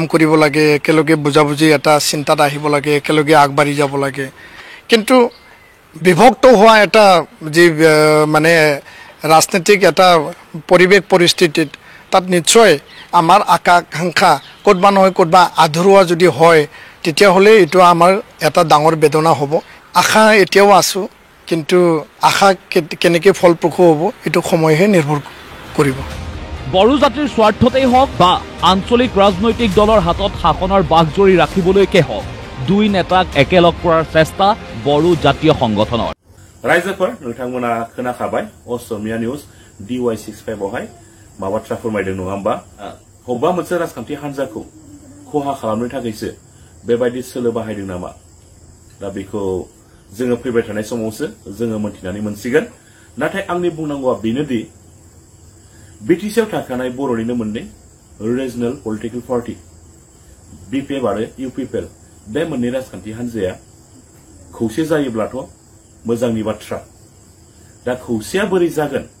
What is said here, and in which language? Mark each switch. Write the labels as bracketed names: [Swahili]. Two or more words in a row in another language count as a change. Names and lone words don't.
[Assamese] কৰিব লাগে একেলগে বুজাবুজি এটা চিন্তাত আহিব লাগে একেলগে আগবাঢ়ি যাব লাগে কিন্তু বিভক্ত হোৱা এটা যি মানে ৰাজনৈতিক এটা পৰিৱেশ পৰিস্থিতিত তাত নিশ্চয় আমাৰ আকাংক্ষা ক'তবা নহয় ক'তবা আধৰুৱা যদি হয় তেতিয়াহ'লে এইটো আমাৰ এটা ডাঙৰ বেদনা হ'ব আশা এতিয়াও আছো কিন্তু আশা কেনেকৈ ফলপ্ৰসূ হ'ব এইটো সময়হে নিৰ্ভৰ কৰিব বড়ো জাতিৰ স্বাৰ্থতেই হওক বা আঞ্চলিক ৰাজনৈতিক দলৰ হাতত শাসনৰ বাঘজৰি ৰাখিবলৈকে হওক দুই নেতাক একেলগ কৰাৰ চেষ্টা বড়ো জাতীয় সংগঠনৰ [Bodo] ৰাইজফোৰ নोंथांमोना खोनाखाबाय असमिया निउज DY65 आवहाय मा बाथ्रा फोरमायदों नङा होमबा बबेबा मोनसे राजखान्थि हान्जाखौ खहा खालामनो थाखायसो बेबायदि सोलो बाहायदों नामा दा बेखौ जोङो फैबाय थानाय समावसो जोङो मोनथिनानै मोनसिगोन नाथाय आंनि बुंनांगौआ बेनोदि बिटिसिआव थाखानाय बर'निनो मोननै [English] regional political party [Bodo] बिपिएफ आरो इउपिपिएल बे मोननै राजखान्थि हान्जाया खौसे जायोब्लाथ' मोजांनि बाथ्रा दा खौसेया बोरै जागोन